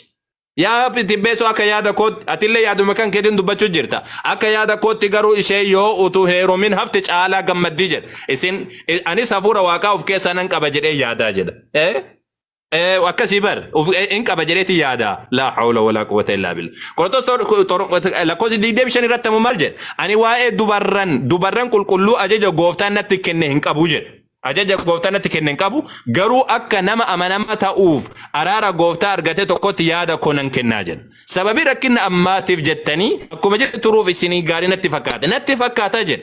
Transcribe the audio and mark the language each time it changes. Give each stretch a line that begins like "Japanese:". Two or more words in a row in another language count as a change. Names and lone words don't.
Oromo: Yaa tibbeesoo akka yaada kootti atillee yaaduma kan keetiin dubbachuu jirta. Akka yaada kootti garuu ishee yoo utuu heerumin hafte caalaa gammaddii jedha. Anis hafuura waaqaa of keessaa nan qaba jedhee yaadaa jedha. Akkasii bar in qaba jedheeti yaada.
Arabic: لا حول ولا قوة إلا بالله.
Oromo: Qorontos lakkoofsa 25 irratti maal jedha? Ani waa'ee dubarran qulqulluu ajaja gooftaan natti kenne hin qabu jedha. Ajaja gooftaan natti kenne hin qabu garuu akka nama amanamaa ta'uuf araara gooftaa argate tokkotti yaada koo nan kennaa jedha. Sababii rakkina ammaatiif jettanii akkuma jedhe turuuf isinii gaarii natti fakkaata jedha.